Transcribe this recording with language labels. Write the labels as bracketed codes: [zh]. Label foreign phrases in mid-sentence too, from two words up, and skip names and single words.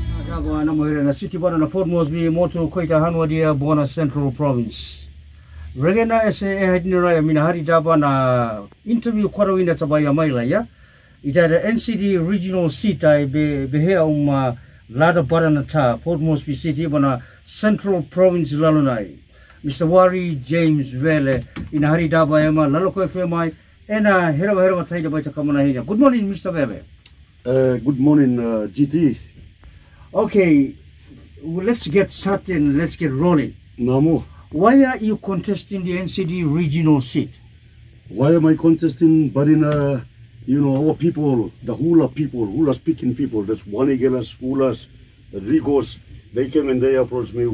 [ho] Nako na mohere na city bana na Port Moresby moto koita hanwa dia Bona Central Province. Regena ese e hadinira ya mina hari daba na interview kwarawina tabaya maila ya. Ita da [en] NCD regional seat [ho] ai behea lada barana ta Port Moresby city bana Central Province Lalokai. Mr. Wari Vele ina hari daba ya Lalokau FM ai ena hera taida baita kamana hina. [en] Good morning Mr. Vele. Good morning GT. Okay, well, let's get started, let's get rolling. Namo. Why are you contesting the NCD regional seat? Why am I contesting? But in our people, the hula speaking people, that's Wanigelas, Hulas, Rigos, they came and they approached me.